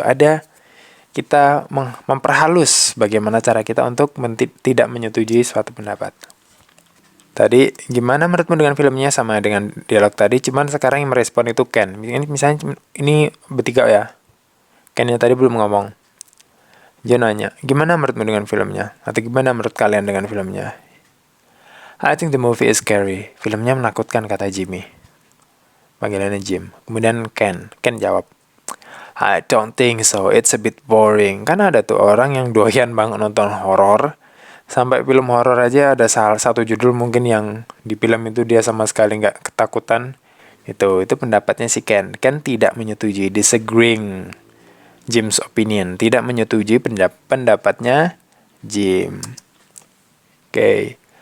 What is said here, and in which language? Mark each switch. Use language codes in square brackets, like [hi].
[id] Ada kita memperhalus bagaimana cara kita untuk tidak menyetujui suatu pendapat. Tadi, gimana menurutmu dengan filmnya? Sama dengan dialog tadi, cuman sekarang yang merespon itu Ken. Ini misalnya, ini bertiga ya. Ken-nya tadi belum ngomong. Dia nanya, gimana menurutmu dengan filmnya? Atau gimana menurut kalian dengan filmnya? [en] I think the movie is scary. [id] Filmnya menakutkan, kata Jimmy. Panggilannya Jim. Kemudian Ken jawab, [en] I don't think so, it's a bit boring. [id] Kan ada tuh orang yang doyan banget nonton horor. Sampai film horor aja ada salah satu judul mungkin yang di film itu dia sama sekali nggak ketakutan. Itu pendapatnya si Ken. Ken tidak menyetujui, [en] disagreeing Jim's opinion. [id] Tidak menyetujui pendapatnya Jim. Oke.